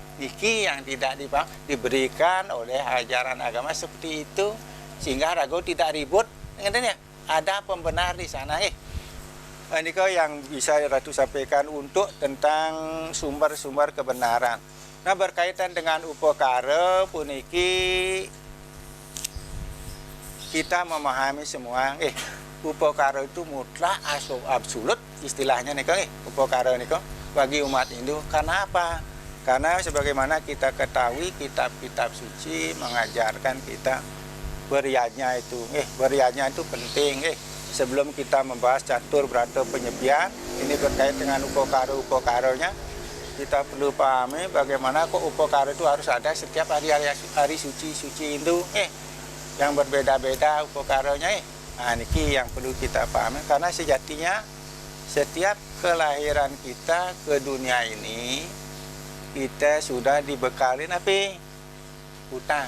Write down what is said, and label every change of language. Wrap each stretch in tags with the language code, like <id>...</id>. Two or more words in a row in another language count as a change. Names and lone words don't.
<id>Niki yang tidak diberikan oleh ajaran agama seperti itu sehingga ragu tidak ribut. Ada pembenar di sana. Ini yang bisa Ratu sampaikan untuk tentang sumber-sumber kebenaran. Nah berkaitan dengan upakara puniki kita memahami semua. Upakara itu mutlak absolut istilahnya nih upakara nih bagi umat Hindu. Karena apa? Karena sebagaimana kita ketahui kitab-kitab suci mengajarkan kita beryajna itu. Beryajna itu penting. Sebelum kita membahas catur berata penyepian, ini berkait dengan upakara-upakaranya. Kita perlu pahami bagaimana kok upakara itu harus ada setiap hari suci Hindu. Yang berbeda-beda upakaranya. Nah, niki yang perlu kita pahami karena sejatinya setiap kelahiran kita ke dunia ini kita sudah dibekali utang.</id>